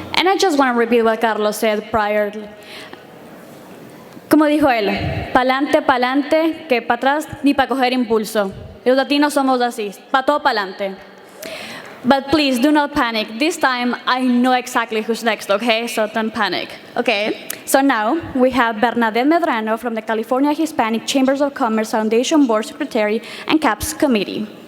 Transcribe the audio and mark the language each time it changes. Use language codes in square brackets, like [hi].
[en] I just want to repeat what Carlos said prior. [es] Como dijo él, pa'lante, pa'lante, que para atrás ni para coger impulso. Los latinos somos así, pa' todo pa'lante. [en] But please do not panic. This time I know exactly who's next, okay? So don't panic. Okay, so now we have Bernadette Medrano from the California Hispanic Chambers of Commerce Foundation Board Secretary and CAPS Committee.